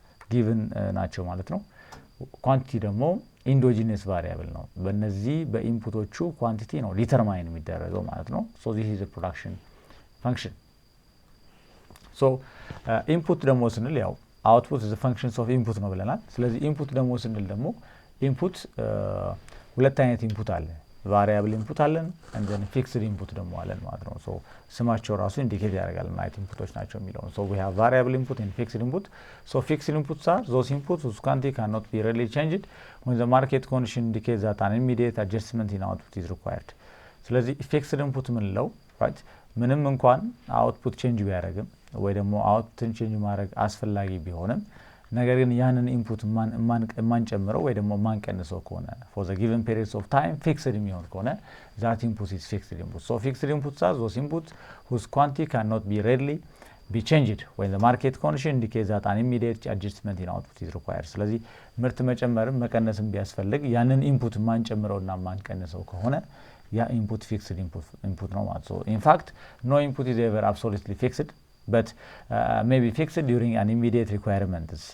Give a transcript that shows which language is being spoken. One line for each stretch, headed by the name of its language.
Amharic: ጊቭን ናቸው ማለት ነው። ኳንቲቲ ደግሞ ኢንዶጂነስ ቫሪያብል ነው። በእነዚህ በኢንፑቶቹ ኳንቲቲ ነው ዲተርማይን የሚደረገው ማለት ነው።
English: ሶ ዚስ ኢዝ ፕሮዳክሽን ፈንክሽን።
Amharic: ሶ ኢንፑት ደግሞ ስንል ያው
English: አውትፑት ኢዝ ፈንክሽንስ ኦፍ ኢንፑት
Amharic: ነው ብለናል። ስለዚህ ኢንፑት ደግሞ ስንል ደግሞ ኢንፑት ሁለት አይነት ኢንፑት አለ። ቫሪያብል ኢንፑት አለን
English: and then fixed
Amharic: ኢንፑት ደግሞ አለን ማለት ነው። ሶ ስማቸው ራሱ ኢንዲኬት ያደርጋል ምን አይነት ኢንፑቶች ናቸው የሚለውን። ሶ
English: we have variable input and fixed input. So fixed inputs are those inputs whose quantity cannot be readily changed when the market condition indicates that an immediate adjustment in output is required.
Amharic: ስለዚህ fixed input ምንለው right ምንም እንኳን አውትፑት ቼንጅ ቢያደርግም ወይ ደግሞ አውትፑትን ቼንጅ ማድረግ አስፈላጊ ቢሆንም ነገር ግን ያንን ኢንፑት ማንጨምረው ወይ ደግሞ ማንቀንሰው ከሆነ
English: for the given periods of time
Amharic: fixed የሚሆን ከሆነ
English: that input is fixed input. So fixed inputs are those inputs whose quantity cannot be readily be changed when the market condition indicates that an immediate adjustment in output is required.
Amharic: ስለዚህ ምርት መጨመርም መቀነስም ቢያስፈልግ ያንን ኢንፑት ማንጨምረውና ማንቀንሰው ከሆነ ያ ኢንፑት ፊክስድ ኢንፑት ነው ማለት ነው።
English: in fact no input is ever absolutely fixed but may be fixed during an immediate requirement.